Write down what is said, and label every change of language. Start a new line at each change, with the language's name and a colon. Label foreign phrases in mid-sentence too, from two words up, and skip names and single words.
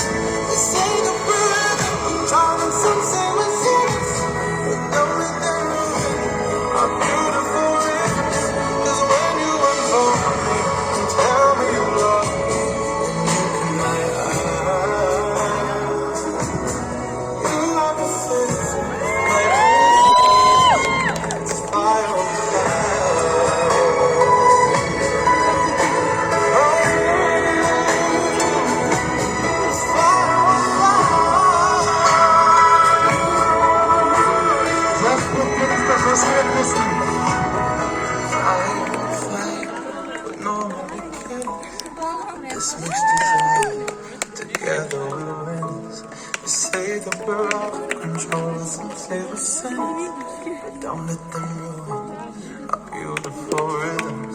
English: They say that we're in control, and some say we're serious, but don't let them ruin our beautiful rhythms. 'Cause when you unfold me and tell me you love me, and look in my eyes, you are the face, my it's fire on
Kazakh: Жас тілектеріңізге қошемет көрсетейік.
English: This much desire, together we're winners. We say that we're out of control, some say we're sinners, but don't let them ruin our beautiful rhythms.